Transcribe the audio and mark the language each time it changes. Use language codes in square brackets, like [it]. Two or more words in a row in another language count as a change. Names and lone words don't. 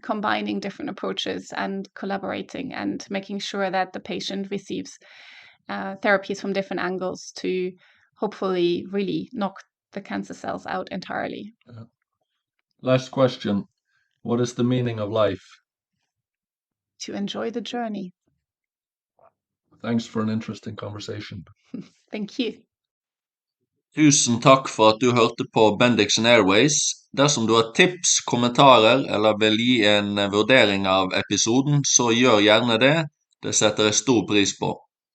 [en] Combining different approaches and collaborating and making sure that the patient receives therapies from different angles to hopefully really knock the cancer cells out entirely. Last question. What is the meaning of life? To enjoy the journey. Thanks for an interesting conversation. Thank you. [no] Tusen takk for at du hørte på Bendixen Airways. Dersom du har tips, kommentarer eller vil gi en vurdering av episoden, så gjør gjerne det. Det setter jeg stor pris på.